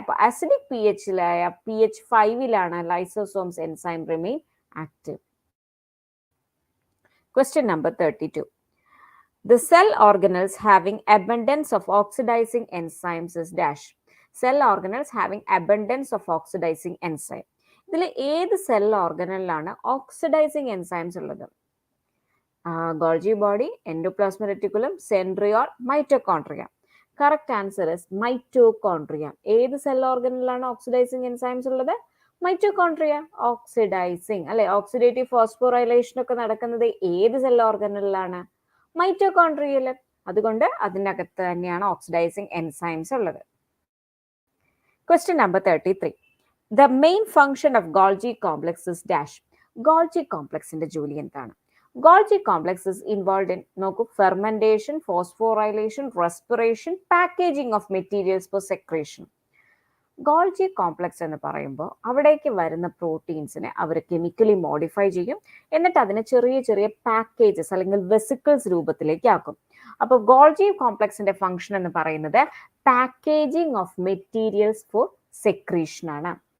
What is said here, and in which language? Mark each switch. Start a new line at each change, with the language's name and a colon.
Malayalam: അപ്പൊ acidic pHലായ pH 5ലാണ് lysosomes enzyme remain active.
English: Question number 32. The cell organelles having abundance of oxidizing enzymes is dash. Cell organelles having abundance of oxidizing enzyme.
Malayalam: ഇതിൽ ഏത് cell ഓർഗനലിലാണ് oxidising enzymes ഉള്ളത്? Golgi body, endoplasmic reticulum, centriole, mitochondria.
English: Correct answer is mitochondria.
Malayalam: ഏത് cell ഓർഗനലിലാണ് oxidising enzymes ഉള്ളത്? Mitochondria. Oxidising അല്ലെ, oxidative ഫോസ്ഫോറൈലേഷൻ ഒക്കെ നടക്കുന്നത് ഏത് cell ഓർഗനലിലാണ്? മൈറ്റോകോൺട്രിയയിൽ. അതുകൊണ്ട് അതിൻ്റെ അകത്ത് തന്നെയാണ് ഓക്സിഡൈസിങ് എൻസൈംസ് ഉള്ളത്.
English: Question number 33. The main function of Golgi complex is dash.
Malayalam: Golgi complexന്റെ ജോലി എന്താണ്?
English: Golgi complex is involved in fermentation, phosphorylation, respiration, packaging of materials for secretion.
Malayalam: Golgi complex എന്ന് പറയുമ്പോൾ അവിടേക്ക് വരുന്ന പ്രോട്ടീൻസിനെ അവർ കെമിക്കലി മോഡിഫൈ ചെയ്യും, എന്നിട്ട് അതിനെ ചെറിയ ചെറിയ പാക്കേജസ് അല്ലെങ്കിൽ വെസിക്കിൾസ് രൂപത്തിലേക്ക് ആക്കും. അപ്പോൾ ഗോൾജി കോംപ്ലക്സിന്റെ ഫംഗ്ഷൻ എന്ന് പറയുന്നത്
English: packaging of materials for secretion
Malayalam: ആണ്.